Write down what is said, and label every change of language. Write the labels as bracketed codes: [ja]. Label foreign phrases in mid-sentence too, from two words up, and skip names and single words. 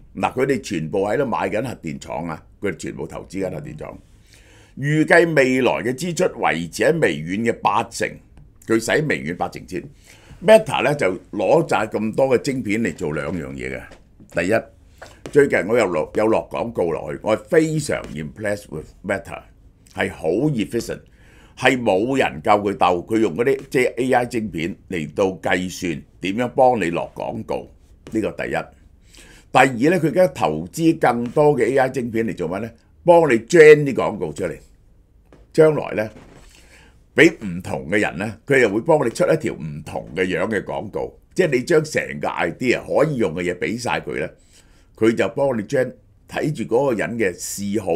[yue] 嗱，佢哋全部喺度買緊核電廠啊，佢哋全部投資緊核電廠。預計未來嘅支出維持喺微軟嘅80%，佢使微軟80%先。Meta 咧就攞晒咁多嘅晶片嚟做兩樣嘢嘅。第一，最近我有落廣告落去，我係非常 [en] impressed with Meta， [yue] 係好 efficient。係冇人夠佢鬥，佢用嗰啲即係 AI 晶片嚟到計算點樣幫你落廣告，呢個第一。第二咧，佢而家投資更多嘅 AI 晶片嚟做乜咧？幫你 gen 啲廣告出嚟，將來咧俾唔同嘅人咧，佢又會幫你出一條唔同嘅樣嘅廣告，即係你將成個 idea 可以用嘅嘢俾晒佢咧，佢就幫你 gen 睇住嗰個人嘅嗜好。